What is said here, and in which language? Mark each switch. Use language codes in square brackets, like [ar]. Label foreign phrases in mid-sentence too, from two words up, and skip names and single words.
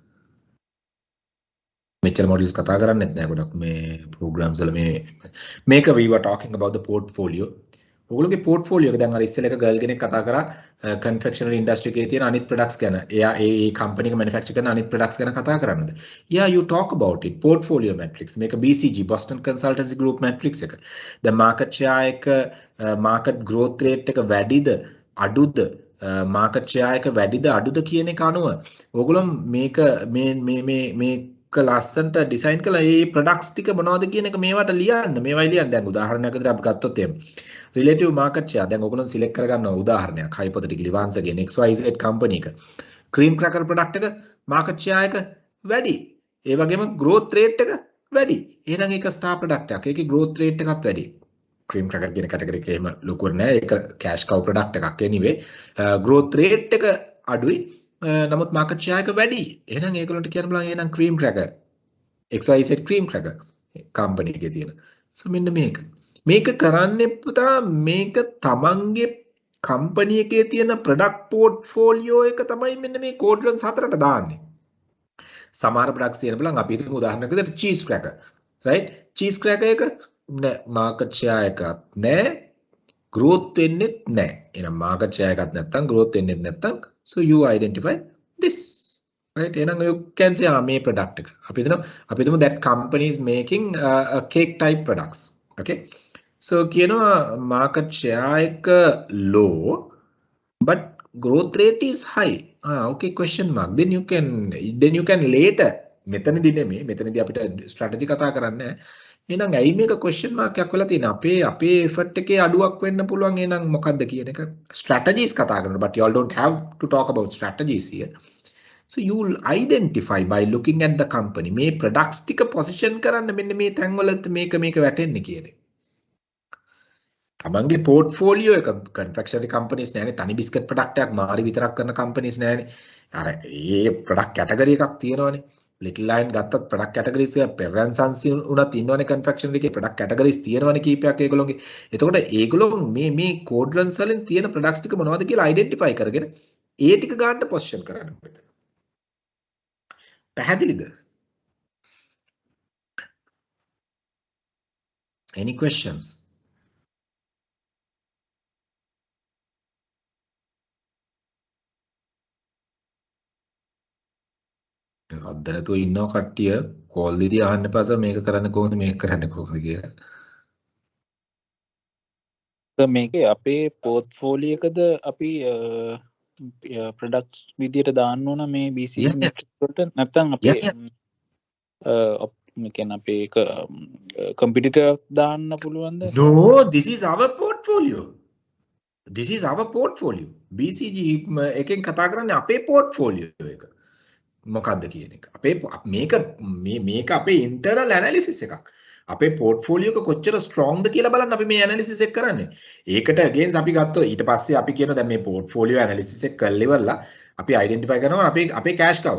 [si] මෙච්චර models කතා කරන්නේත් නැහැ ගොඩක් මේ programs වල මේක [en] we were talking about the portfolio. [si] ඔයගොල්ලෝගේ portfolio එක දැන් අර ඉස්සෙල්ලා එක girl කෙනෙක් කතා කරා [en] confectionery industry [si] එකේ තියෙන අනිත් products ගැන. එයා ඒ company එක manufacture කරන අනිත් products ගැන කතා කරන්නද? [en] Yeah, you talk about it. Portfolio matrix. [si] මේක BCG Boston Consultancy Group matrix එක. දැන් [en] market share [si] එක [en] market growth rate [si] එක වැඩිද අඩුද [en] market share [si] එක වැඩිද අඩුද කියන එක අනුව ඔයගොල්ලෝ මේක මේක ලස්සන්ට ඩිසයින් කළා මේ ප්‍රොඩක්ට්ස් ටික මොනවද කියන එක මේවට ලියන්න. මේවයි ලියන්න. දැන් උදාහරණයක් විදිහට අපි ගත්තොත් එහෙම [en] relative market share [si] දැන් ඔයගොල්ලෝ සිලෙක්ට් කරගන්නවා උදාහරණයක් [en] hypothetically once again XYZ company [si] එක [en] cream cracker product [si] එක [en] market share [si] එක වැඩි. ඒ වගේම [en] growth rate [si] එක වැඩි. එහෙනම් ඒක [en] star product [si] එකක්. ඒකේ [en] growth rate [si] එකත් වැඩි. [en] cream cracker [si] කියන category එක එහෙම ලොකුවට නෑ. ඒක [en] cash cow product [si] එකක් [en] anyway. growth rate [si] එක අඩුයි. නමුත් [en] market share [si] එක වැඩි. එහෙනම් ඒගොල්ලන්ට කියන්න බලන්න එහෙනම් [en] cream cracker XYZ cream cracker company [si] එකේ තියෙන. So මෙන්න මේක කරන්නේ පුතා මේක තමන්ගේ company එකේ තියෙන [en] product portfolio [si] එක තමයි මෙන්න මේ quadrants හතරට දාන්නේ. සමහර products තියෙන බලන්න අපි හිතමු උදාහරණයක් විදිහට [en] cheese cracker, right? cheese cracker [si] එක [en] market share [si] එකක් නෑ, growth වෙන්නේත් නෑ. එහෙනම් [en] market share [si] එකක් නැත්තම් growth වෙන්නේත් නැත්තම් [en] so you identify this, right? එහෙනම් you can say [si] මේ product එක අපි හිතමු [en] that company is making cake type products, okay? So කියනවා market share එක low but growth rate is high. Okay, question mark. Then you can later [si] මෙතනදී අපිට strategy කතා කරන්නේ. එහෙනම් ඇයි මේක [en] question mark [si] එකක් වෙලා තියෙන්නේ? අපේ effort එකේ අඩුවක් වෙන්න පුළුවන්. එහෙනම් මොකද්ද කියන එක strategies කතා කරනවා. [en] But you all don't have to talk about strategies here. So you will identify by looking at the company. [si] මේ products ටික position කරන්න මෙන්න මේ තැන්වල මේක වැටෙන්නේ කියන එක. තමන්ගේ portfolio එක [en] confectionery companies [si] නෑනේ, තනි [en] biscuit product [si] එකක් මාරි විතරක් කරන companies නෑනේ. අර ඒ [en] product category [si] එකක් තියෙනවනේ. Little Lion ගත්තත් [en] product categories [si] එක VRIN උනත් ඉන්නවනේ confectionery එකේ [en] product categories [si] තියෙනවනේ කීපයක් ඒගොල්ලෝගේ. එතකොට ඒගොල්ලෝ මේ quadrants වලින් තියෙන products ටික මොනවද කියලා identify කරගෙන ඒ ටික ගන්න position කරන්න මෙතන. පැහැදිලිද? [en] Any questions? [si] අද්දරතෝ ඉන්නව කට්ටිය කෝල් දීදී අහන්න පාස මේක කරන්න කොහොමද මේක කරන්න කොහොමද කියලා. මේකේ අපේ පෝර්ට්ෆෝලියෝ එකද අපි ප්‍රොඩක්ට්ස් විදියට දාන්න ඕන මේ BCG matrix වලට නැත්නම් අපේ කියන අපේ එක කම්පිටිටර් දාන්න පුළුවන්ද? [en] No, this is our portfolio. This is our portfolio. [si] BCG එකෙන් කතා කරන්නේ අපේ portfolio එක. මොකක්ද කියන එක. මේක අපේ [en] internal analysis [si] එකක්. අපේ portfolio එක කොච්චර strong ද කියලා බලන්න අපි මේ analysis එක කරන්නේ. ඒකට against අපි ගත්තොත් ඊට පස්සේ අපි කියනවා දැන් මේ [en] portfolio analysis [si] එක කරලා ඉවරලා අපි identify කරනවා අපේ [en] cash cow.